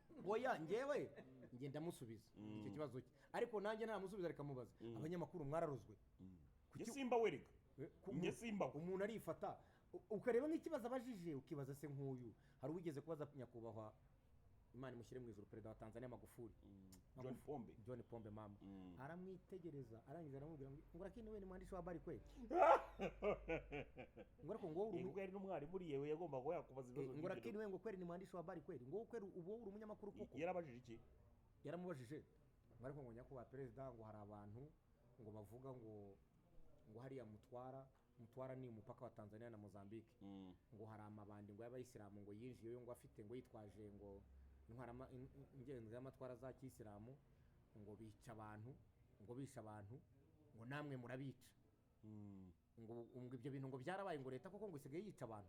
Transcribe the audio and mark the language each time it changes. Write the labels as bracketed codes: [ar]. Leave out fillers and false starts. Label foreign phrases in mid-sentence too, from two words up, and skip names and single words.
[rw] oya njyewe ngenda musubiza icyo kibazo cye ariko nanjye naramusubiza reka mubaza abanyamakuru mwararuzwe simba wereka Njye simbaho. umuntu arifata ukareba nk'ikibazo abajije ukibaza se nk'uyu hari uwigeze kubaza nyakubahwa Imana imushyire mu ijuru perezida wa Tanzania Magufuli John Pombe mama aramwitegereza arangije aramubwira ngo [sw] lakini wewe ni mwandishi wa habari kweli [rw] ngo ariko ngo ngo yari n'umwarimu uri yewe yagomba ko yakubaza ibibazo ngo [sw] lakini wewe [rw] ngo [sw] kweli ni mwandishi wa habari kweli [rw] ngo kweli ubu uri umunyamakuru koko yarabajije iki yaramubajije ngo ariko ngo nyakubahwa perezida ngo hari abantu ngo bavuga ngo hariya Mutwara ni umupaka wa Tanzania na Mozambique ngo hari amabandi ngo y'abayisilamu ngo yinjiyeyo ngo afite ngo yitwaje ngo intwara ingenzi y'amatwara za kisilamu ngo bica abantu ngo bisha abantu ngo namwe murabica ngo ibyo bintu ngo byarabaye ngo leta koko ngo isigaye yica abantu